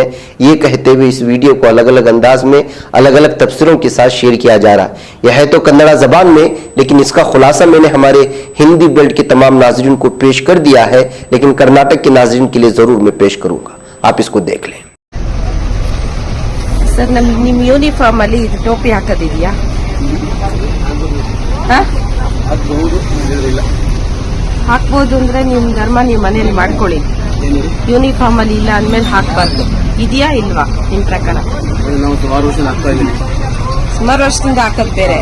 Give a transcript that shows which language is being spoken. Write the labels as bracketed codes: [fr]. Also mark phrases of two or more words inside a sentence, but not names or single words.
[hi] ये कहते हुए इस वीडियो को अलग अलग अंदाज में अलग अलग तफसीरों के साथ शेयर किया जा रहा है। यह है तो कन्नड़ा जबान में, लेकिन इसका खुलासा मैंने हमारे हिंदी बेल्ट के तमाम नाजरीन को पेश कर दिया है, लेकिन कर्नाटक के नाजरीन के लिए जरूर मैं पेश करूंगा। आप इसको देख लें। [kn] सर, ನಿಮ್ಮ ಯೂನಿಫಾರ್ಮ್ ಅಲ್ಲಿ ಇದು ಟೋಪಿ ಹಾಕೋದಿದೆಯಾ? ಹಾಕ್ಬೋದು ಅಂದ್ರೆ ನಿಮ್ಮ ಧರ್ಮ ನೀವು ಮನೇಲಿ ಮಾಡ್ಕೊಳ್ಳಿ. ಯೂನಿಫಾರ್ಮ್ ಅಲ್ಲಿ ಇಲ್ಲ ಅಂದ್ಮೇಲೆ ಹಾಕ್ಬಾರ್ದು. ಇದೆಯಾ ಇಲ್ವಾ ನಿಮ್ ಪ್ರಕಾರ? ಸುಮಾರು ವರ್ಷದಿಂದ ಹಾಕೋದ್ ಬೇರೆ.